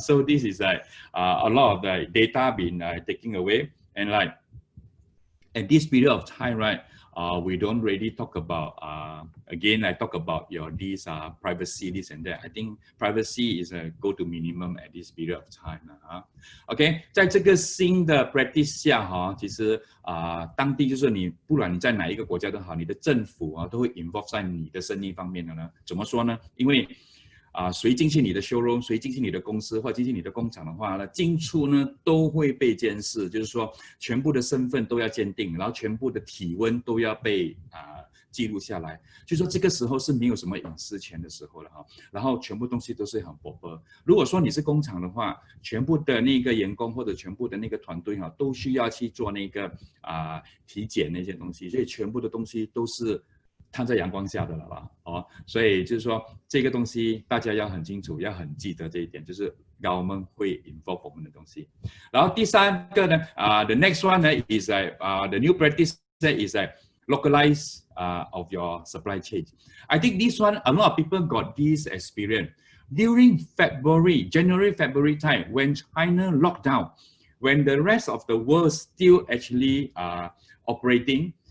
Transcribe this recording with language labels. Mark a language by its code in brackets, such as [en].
[en] So this is like a lot of the data being taken away, and like at this period of time, right? We don't really talk about again. I talk about these privacy, this and that. I think privacy is a go to minimum at this period of time. [zh] OK， 在这个新的 practice 下其实当地就是你不管你在哪一个国家都好，你的政府都会 involve 在你的生意方面的呢。怎么说呢？因为谁进去你的 showroom， 谁进去你的公司或进去你的工厂的话呢，进出呢都会被监视，就是说全部的身份都要鉴定，然后全部的体温都要被记录下来。就说这个时候是没有什么隐私权的时候了然后全部东西都是很薄薄。如果说你是工厂的话，全部的那个员工或者全部的那个团队都需要去做那个体检那些东西，所以全部的东西都是摊在阳光下的了吧，所以就是说这个东西大家要很清楚，要很记得这一点，就是government会 involve 我们的东西。然后第三个呢， [en] the next one 呢 is the new practice is localize of your supply chain. I think this one a lot of people got this experience during January, February time when China locked down, when the rest of the world still actually operating.